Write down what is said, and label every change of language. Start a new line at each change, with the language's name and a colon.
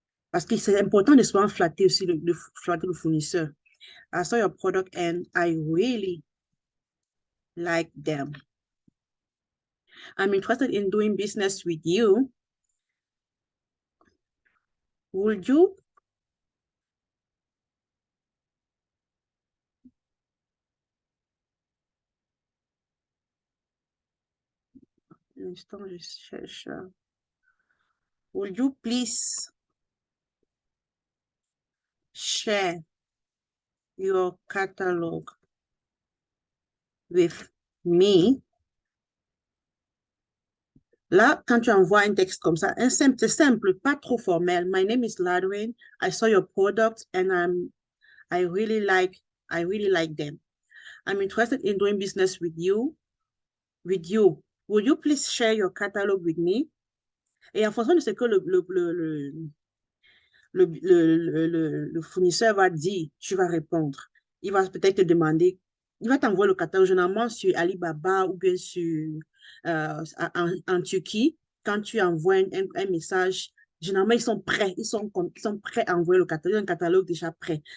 French: Parce que c'est important de souvent flatter aussi, flatter le fournisseur.
English: I saw your product and I really like them. I'm interested in doing business with you. Would you?
French: Un instant, je cherche.
English: Would you please share your catalog with me?
French: Là, quand tu envoies un texte comme ça, c'est simple, pas trop formel.
English: My name is Ladwin. I saw your product and I really like them. I'm interested in doing business with you. Would you please share your catalog with me?
French: Et en fonction de ce que le fournisseur va dire, tu vas répondre. Il va peut-être te demander, il va t'envoyer le catalogue généralement sur Alibaba ou bien en Turquie. Quand tu envoies un message, généralement, ils sont prêts à envoyer le catalogue, un catalogue déjà prêt.